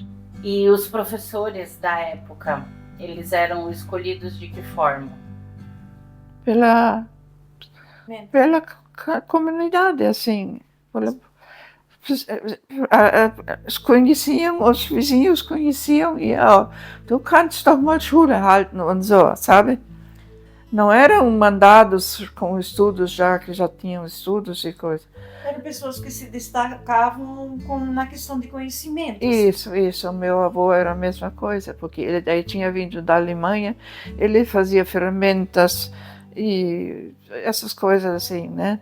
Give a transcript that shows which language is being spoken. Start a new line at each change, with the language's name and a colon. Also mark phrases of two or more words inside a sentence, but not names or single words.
Portuguese: E os professores da época, eles eram escolhidos de que forma? Pela comunidade, assim. Conheciam, os vizinhos conheciam e
German: du kannst doch mal Schule halten und so,
Portuguese: sabe? Não eram mandados com estudos que já tinham estudos e coisas. Eram pessoas que se destacavam na questão de conhecimento. Isso. O meu avô era a mesma coisa, porque ele daí tinha vindo da Alemanha, ele fazia ferramentas e essas coisas assim, né?